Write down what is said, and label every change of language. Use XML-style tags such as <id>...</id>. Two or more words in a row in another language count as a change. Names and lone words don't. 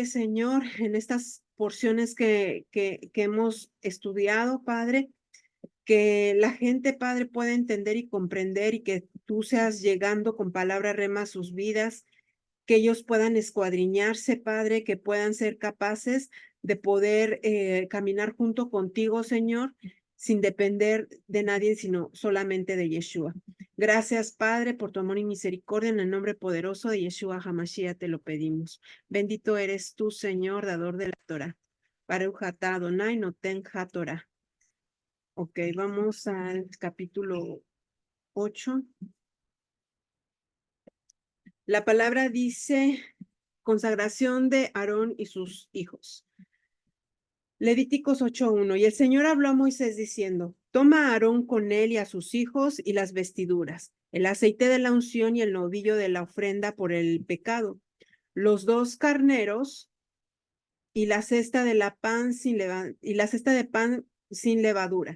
<es>Señor, en estas porciones que hemos estudiado, Padre, que la gente, Padre, pueda entender y comprender y que tú seas llegando con palabra rema a sus vidas, que ellos puedan escuadriñarse, Padre, que puedan ser capaces de poder caminar junto contigo, Señor, sin depender de nadie, sino solamente de Yeshua. Gracias, Padre, por tu amor y misericordia. En el nombre poderoso de</es> <he>ישוע המשיח</he> <es>te lo pedimos. Bendito eres tú, Señor, dador de la Torah.</es> <he>ברוך אתה אדוני נותן התורה.</he> <es>Ok, vamos al capítulo 8. La palabra dice consagración de Aarón y sus hijos. Levíticos 8:1. Y el Señor habló a Moisés diciendo: Toma a Aarón con él y a sus hijos y las vestiduras, el aceite de la unción y el novillo de la ofrenda por el pecado, los 2 carneros y la cesta de pan sin levadura.</es>